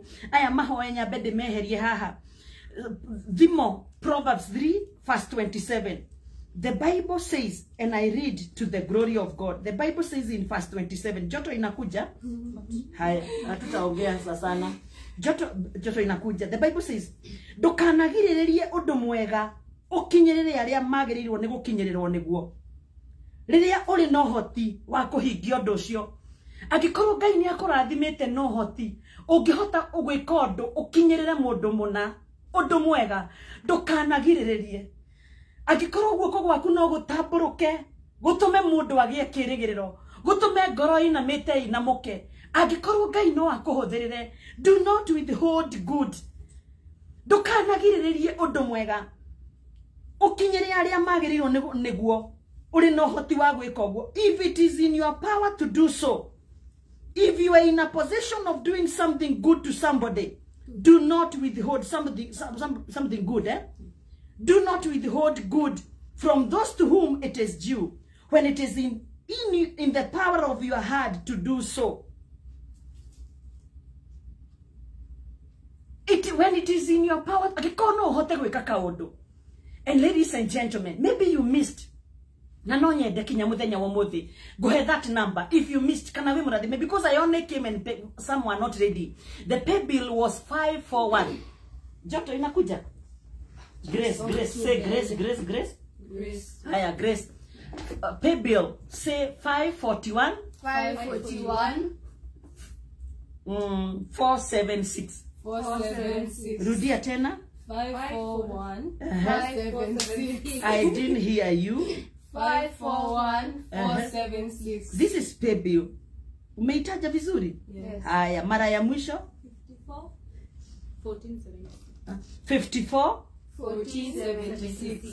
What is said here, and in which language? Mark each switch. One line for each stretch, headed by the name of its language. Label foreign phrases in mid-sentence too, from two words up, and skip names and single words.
Kikuyu: Aya mahoenya bede meherie haha. Thimo,
English: Proverbs 3 verse 27. The Bible says, and I read to the glory of God. The Bible says in verse 27.
Swahili: Joto inakuja. Haya, hatutaongea sana. Joto inakuja.
English: The Bible says,
Kikuyu: ndukanagiririe undu mwega ukinyirire aria magirirwo ni gukinyirirwo niguo. Riria uri no hoti wa kuhingia undu ucio. Angikorwo Ngai ni akurathimite no hoti, ungihota ugwika undu ukinyirire mundu muna, undu mwega, ndukanagiririe. Angikorwo guoko gwaku no gutamburuke, gutume mundu agie kirigiriro, gutume ngoro inamite inamuke. Angikorwo Ngai no akuhuthirire,
English: do not withhold good.
Kikuyu: Ndukanagiririe undu mwega. Ukinyire aria magirirwo niguo, uri no hoti wa gwika uguo.
English: If it is in your power to do so, if you are in a position of doing something good to somebody, do not withhold something good. Do not withhold good from those to whom it is due, when it is in the power of your heart to do so. When it is in your power, and ladies and gentlemen, maybe you missed. Go ahead that number. If you missed, because I only came and some were not ready. The pay bill was 541.
Swahili: Joto inakuja.
English: Grace, say grace. Haya, Grace. Pay bill, say 541. 541. 476. 476.
Swahili: Rudia tena.
English: 541. 476. I didn't hear you. 541. 476. This is pay bill.
Swahili: Umeitaja vizuri?
English: Yes.
Swahili: Haya, mara ya mwisho? 54. 1476.